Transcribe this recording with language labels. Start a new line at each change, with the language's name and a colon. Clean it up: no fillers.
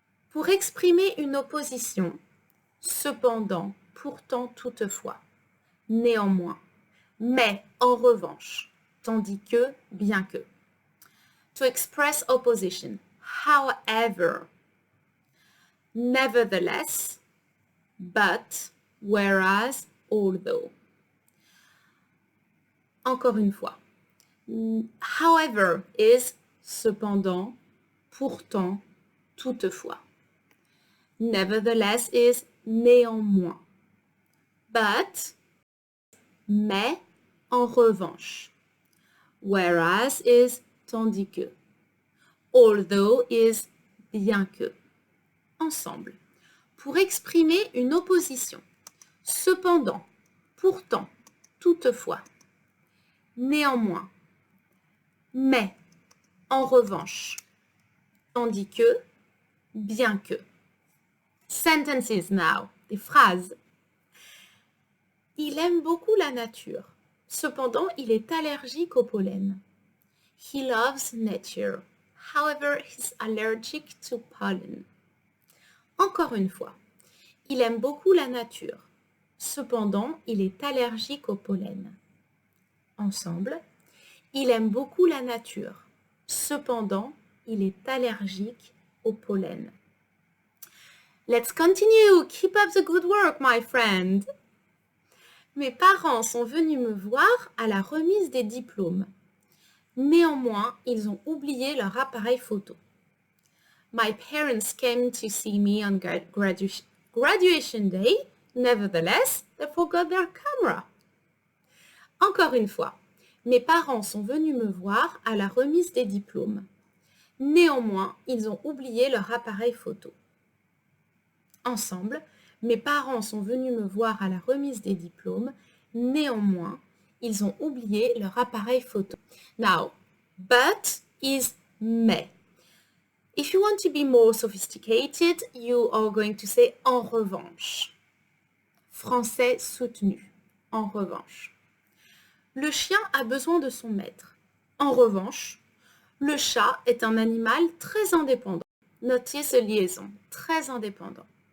French: Pour exprimer une opposition, cependant, pourtant, toutefois, néanmoins, mais, en revanche, tandis que, bien que.
English: To express opposition, however, nevertheless, but, whereas, although.
French: Encore une fois.
English: However is
French: cependant, pourtant, toutefois.
English: Nevertheless is
French: néanmoins.
English: But,
French: mais, en revanche.
English: Whereas is
French: tandis que.
English: Although is
French: bien que. Ensemble. Pour exprimer une opposition. Cependant, pourtant, toutefois. Néanmoins. Mais, en revanche. Tandis que, bien que.
English: Sentences now.
French: Des phrases. Il aime beaucoup la nature. Cependant, il est allergique au pollen.
English: He loves nature. However, he's allergic to pollen.
French: Encore une fois. Il aime beaucoup la nature. Cependant, il est allergique au pollen. Ensemble. Il aime beaucoup la nature. Cependant, il est allergique au pollen.
English: Let's continue. Keep up the good work, my friend.
French: Mes parents sont venus me voir à la remise des diplômes. Néanmoins, ils ont oublié leur appareil photo.
English: My parents came to see me on graduation day. Nevertheless, they forgot their camera.
French: Encore une fois, mes parents sont venus me voir à la remise des diplômes. Néanmoins, ils ont oublié leur appareil photo. Ensemble, mes parents sont venus me voir à la remise des diplômes. Néanmoins, ils ont oublié leur appareil photo.
English: Now, but is
French: mais.
English: If you want to be more sophisticated, you are going to say en revanche.
French: Français soutenu. En revanche. Le chien a besoin de son maître. En revanche, le chat est un animal très indépendant. Notez ce liaison, très indépendant.